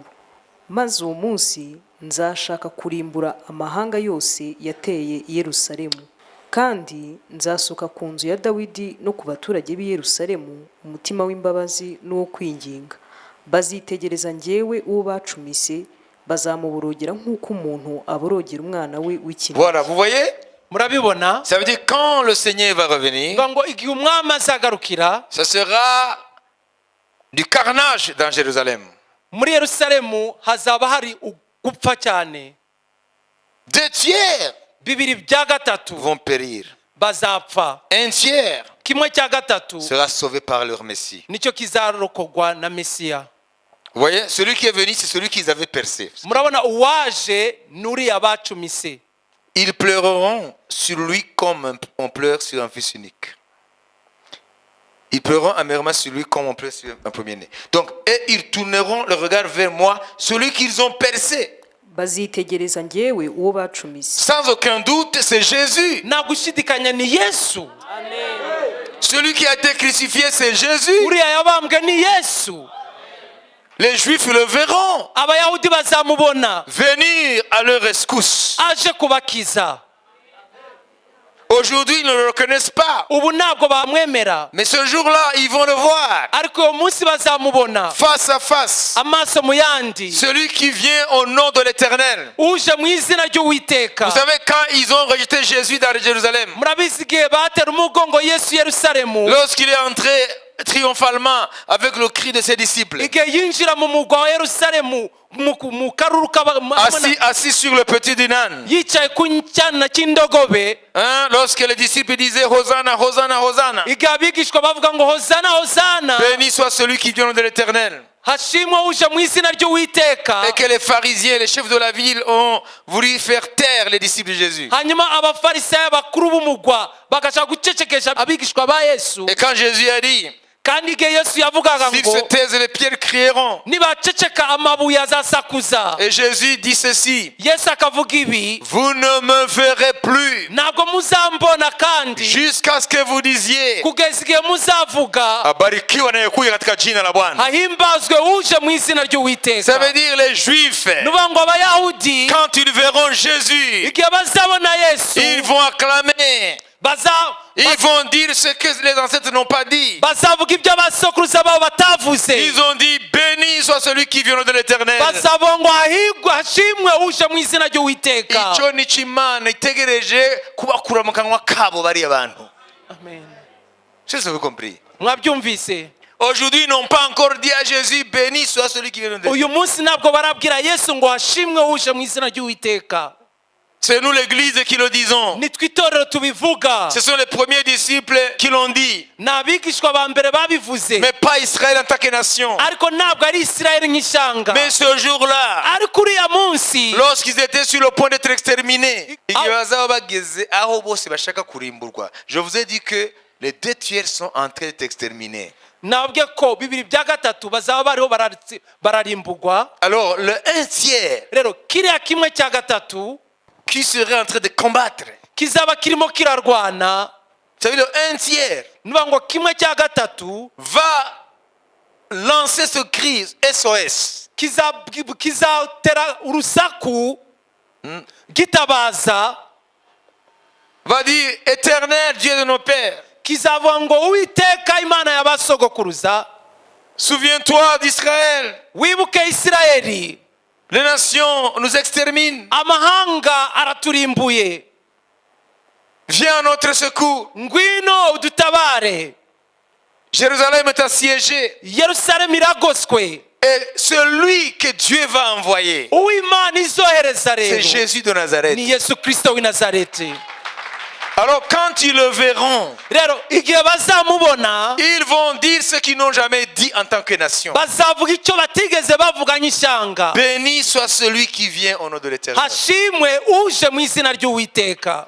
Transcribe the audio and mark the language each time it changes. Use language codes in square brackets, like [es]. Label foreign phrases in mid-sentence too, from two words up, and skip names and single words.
[rw] Maze uwo munsi nzashaka kurimbura amahanga yose yateye i Yerusalemu, kandi nzasuka ku nzu ya Dawidi no ku baturage b'i Yerusalemu umutima w'imbabazi n'uwo kwinginga. Bazitegereza njyewe uwo bacumise, bazamuborogera nk'uko umuntu aborogera umwana we w'ikinege. [fr] Voilà, vous voyez? [rw] Murabibona? [fr] Ça veut dire quand le Seigneur va revenir, [rw] ngo igihe umwami azagarukira, [fr] ce sera du carnage dans Jérusalem. [rw] Muri Yerusalemu hazaba hari gupfa cyane. [fr] 2 tiers [rw] Bibiri bya gatatu [fr] vont périr. [rw] Bazapfa. [fr] 1 tiers [rw] Kimwe cya gatatu [fr] sera sauvé par leur Messie. [rw] nicyo kizarokogwa na Mesiya. [fr] Vous voyez, celui qui est venu, c'est celui qu'ils avaient percé. [rw] Murabona uwaje nuri abacumise. [fr] Ils pleureront sur lui comme on pleure sur un fils unique. Ils pleureront amèrement sur lui comme on pleure sur un premier-né. Donc, et ils tourneront le regard vers moi, celui qu'ils ont percé. [rw] Bazitegereza njyewe uwo bacumise. [fr] Sans aucun doute, c'est Jésus. [rw] Nta gushidikanya ni Yesu. [fr] Celui qui a été crucifié, c'est Jésus. [rw] Uriya yabambwe ni Yesu. [fr] Les Juifs le verront [rw] Abayahudi bazamubona [fr] venir à leur rescousse. [rw] aje kubakiza. [fr] Aujourd'hui, ils ne le reconnaissent pas. [rw] Ubu ntabwo bamwemera, [fr] Mais ce jour-là, ils vont le voir [rw] ariko uwo munsi bazamubona [fr] face à face. [rw] amaso mu yandi. [fr] Celui qui vient au nom de l'Éternel. [rw] Uje mu izina ry'Uwiteka. [fr] Vous savez, quand ils ont rejeté Jésus dans Jérusalem, [rw] Murabizi igihe batera umugongo Yesu Yerusalemu, [fr] lorsqu'il est entré triomphalement avec le cri de ses disciples, [rw] igihe yinjira mu mugwa wa Yerusalemu mu karuru [fr] assis sur le petit dinan, [rw] yicaye ku cyana cy'indogobe, [fr] lorsque les disciples disaient Hosanna, Hosanna, Hosanna, [rw] igihe abigishwa bavuga ngo hozana hozana, [fr] béni soit celui qui vient de l'Éternel, [rw] hashimwe uje mu izina ry'Uwiteka, [fr] et que les pharisiens, les chefs de la ville ont voulu faire taire les disciples de Jésus. [rw] hanyuma abafarisayo bakuru b'umugwa bagashaka gucecekesha abigishwa ba Yesu. [fr] Et quand Jésus a dit [rw] kandi igihe yesu yavugaga [fr] S'ils [rw] ngo [fr] se taisent, les pierres crieront. [rw] nibaceceka amabuye azasakuza. [fr] Et Jésus dit ceci: [rw] yesu akavuga ibi, [fr] vous ne me verrez plus [rw] ntabwo muzambona kandi [fr] jusqu'à ce que vous disiez, [rw] kugeza igihe muzavuga [sw] abarikiwa anayekuja katika jina la Bwana. [rw] ahimbazwe uje mu izina [fr] Ça [rw] ry'uwiteka. [fr] veut dire les Juifs, [rw] nuvuga ngo abayahudi [fr] quand ils verront Jésus, [rw] igihe bazabona yesu [fr] ils vont acclamer. Ils vont dire ce que les ancêtres n'ont pas dit. [rw] bazavuga ibyo abasokuruza babo batavuze. [fr] Ils ont dit: béni soit celui qui vient de l'Éternel. [rw] bazavuga ngo ahigwe hashimwe uje mu izina ry'uwiteka. Icyo ni cyo Imana itegereje kubakura mu kanwa kabo bariya bantu. Amen. [fr] Je sais que vous compris. [rw] Mwabyumvise? [fr] Aujourd'hui, ils n'ont pas encore dit à Jésus: béni soit celui qui vient de l'Éternel. [rw] uyu munsi ntabwo barabwira yesu ngo hashimwe uje mu izina ry'uwiteka. [fr] C'est nous l'église qui le disons. [rw] nitwe itorero tubivuga. [fr] Ce sont les premiers disciples qui l'ont dit. [rw] ni abigishwa ba mbere babivuze, [fr] Mais pas Israël en tant que nation. [rw] ariko ntabwo ari isirayeli nk'ishyanga. [fr] Mais ce jour-là, [rw] ariko uriya munsi [fr] lorsqu'ils étaient sur le point d'être exterminés, [rw] igihe bazaba bageze aho bose bashaka kurimburwa, [fr] je vous ai dit que les 2/3 sont en train d'être exterminés. [rw] nababwiye ko bibiri bya gatatu bazaba bariho bararimburwa. [fr] Alors le 1/3 [rw] rero kiriya kimwe cya gatatu [fr] qui serait en train de combattre, [rw] kizaba kirimo kirarwana, [fr] ça veut dire le 1/3 [rw] nuvuga ngo kimwe cya gatatu [fr] va lancer ce cri SOS. [rw] kizatera urusaku gitabaza, [fr] Va dire: Éternel Dieu de nos pères, [rw] kizavuga ngo uwiteka imana y'abasogokuruza, [fr] souviens-toi d'Israël. [rw] wibuke isirayeli, [fr] Les nations nous exterminent. [rw] amahanga araturimbuye, [fr] Viens à notre secours. [rw] ngwino udutabare. [fr] Jérusalem est assiégée. [rw] yerusalemu iragoswe. [fr] Et celui que Dieu va envoyer, [rw] uw'imana izohereza [fr] c'est [rw] rero [fr] Jésus de Nazareth. [rw] ni yesu kristo w'i nazareti. [fr] Alors quand ils le verront, [rw] rero igihe bazamubona [fr] ils vont dire ce qu'ils n'ont jamais dit en tant que nation. [rw] bazavuga icyo batigeze bavuga nk'ishyanga: [fr] Béni soit celui qui vient au nom de l'Éternel. [rw] hashimwe uje mu izina ry'uwiteka.